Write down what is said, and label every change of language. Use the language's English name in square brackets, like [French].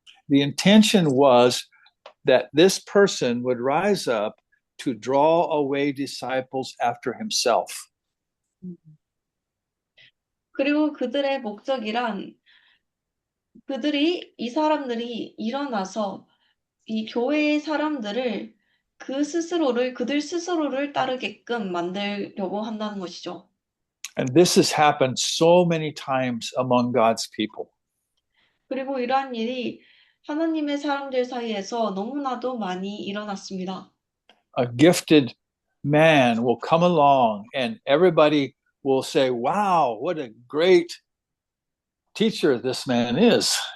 [English] The intention was that this person would rise up to draw away disciples after himself. [Korean] 그리고 그들의 목적이란 이 사람들이 일어나서 이 교회의 사람들을 그들 스스로를 따르게끔 만들려고 한다는 것이죠. [English] And this has happened so many times among God's people. [Korean] 그리고 이러한 일이 하나님의 사람들 사이에서 너무나도 많이 일어났습니다. [English] A gifted man will come along and everybody will say, wow, what a great teacher this man is.